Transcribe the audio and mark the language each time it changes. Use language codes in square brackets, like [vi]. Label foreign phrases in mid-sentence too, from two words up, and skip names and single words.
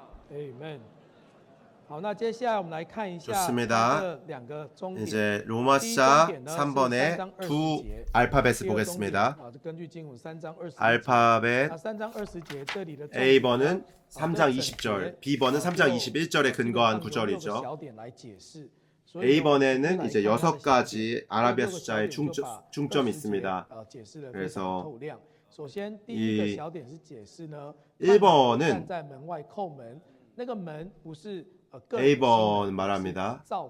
[zh] Amen。好，那接下来我们来看一下 [ko] 좋습니다. [zh] 这两个终点。 [ko] 이제 로마서 3번의 두 알파벳을 보겠습니다. [zh] 根据经文3章20节。 [ko] 알파벳 [zh] 3章20节这里的 [ko] A번은 3장 20절, B번은 3장 21절에 근거한 구절이죠. A번에는 이제 6가지 아라비아 숫자의 중점이 있습니다. 그래서 이 1번은 A번 말합니다.